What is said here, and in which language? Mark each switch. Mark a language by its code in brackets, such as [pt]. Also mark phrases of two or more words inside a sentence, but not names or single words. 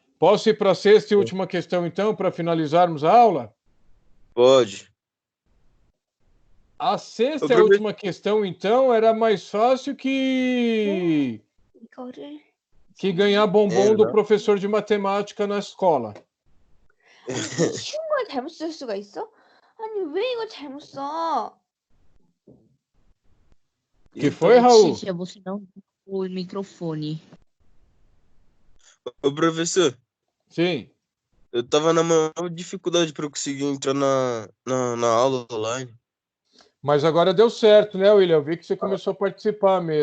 [pt] Posso ir para a sexta e última questão, então, para finalizarmos a aula? Pode. A sexta e a última questão, então, era mais fácil que ganhar bombom do professor de matemática na escola. [ko] 쉬운 걸 잘못 쓸 수가 있어? 아니 왜 이거 잘못 써? [pt] Que foi, Raul? Letícia, você não o microfone. Ô, professor, Sim. eu tava na maior dificuldade para eu conseguir entrar na aula online. Mas agora deu certo, né, William? Eu vi que você começou a participar mesmo.